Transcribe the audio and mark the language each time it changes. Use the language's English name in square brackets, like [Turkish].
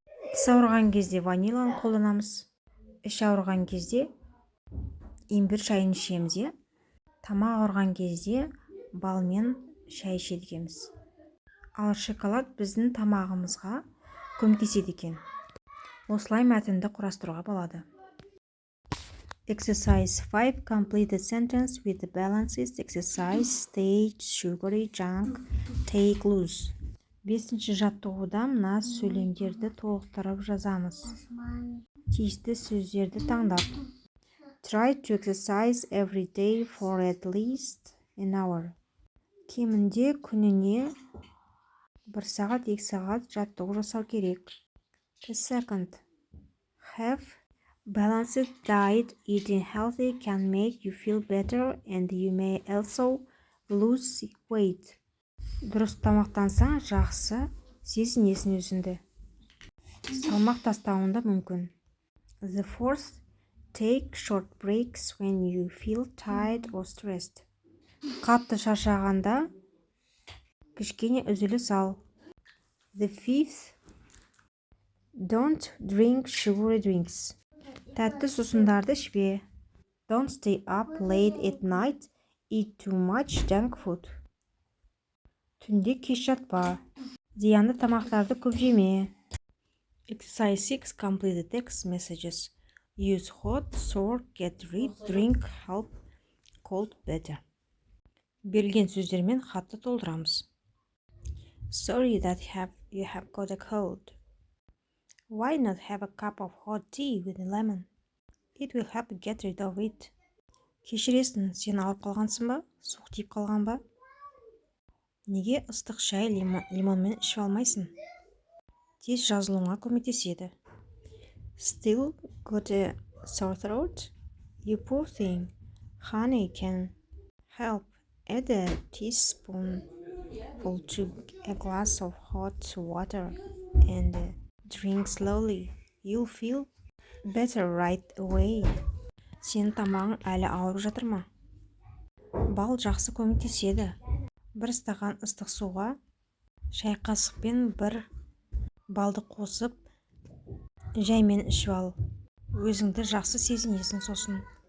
[Kazakh] Тіс ауырған кезде ваниланы қолданамыз. Іш ауырған кезде имбир шайын ішеміз. Тамақ ауырған кезде балмен шай ішедікеміз. Ал шоколад біздің тамағымызға көмектеседі екен. Осылай мәтінді құрастыруға болады. [English] Exercise 5. Complete the sentence with the balances. Exercise, stage, sugary, junk, take, lose. [Kazakh] 5-ші жаттығуда мына сөйлемдерді толықтырып жазамыз. Тиісті сөздерді таңдап. [English] Try to exercise every day for at least an hour. [Kazakh] Кемінде күніне 1 сағат 2 сағат жаттығу жасау керек. [English] The second, have balanced diet. Eating healthy can make you feel better and you may also lose weight. [Kazakh] Дұрыс тамақтансаң, жақсы сезінесің өзіңді. Салмақ тастауында мүмкін. [English] The fourth, take short breaks when you feel tired or stressed. [Kazakh] Қатты шаршағанда кішкене үзіліс ал. [English] The fifth, don't drink sugary drinks. [Kazakh] Тәтті сусындарды ішпе. [English] Don't stay up late at night. Eat too much junk food. [Kazakh] Түнде кеш жатпа. Зиянды тамақтарды көп жеме. [English] Exercise 6. Complete the text messages. Use hot, sour, get rid, drink, help, cold, better. [Kazakh] Берілген сөздермен хатты толтырамыз. [English] Sorry that you have got a cold. Why not have a cup of hot tea with a lemon? It will help get rid of it. [Kazakh] Кешіресің, сен ауырып қалғансың ба? Суық тиіп қалған ба? Неге ыстық шай лимонмен ішіп алмайсың? Тез жазылуыңа көмектеседі. [English] Still got a sore throat? You poor thing. Honey can help. Add a teaspoonful to a glass of hot water and drink slowly. You'll feel better right away. [Kazakh] Сенің тамағың әлі ауырып жатыр ма? Бал жақсы көмектеседі. 1 стакан ыстық суға шай қасықпен 1 балды қосып, жаймен ішіп ал. Өзіңді жақсы сезінесің сосын.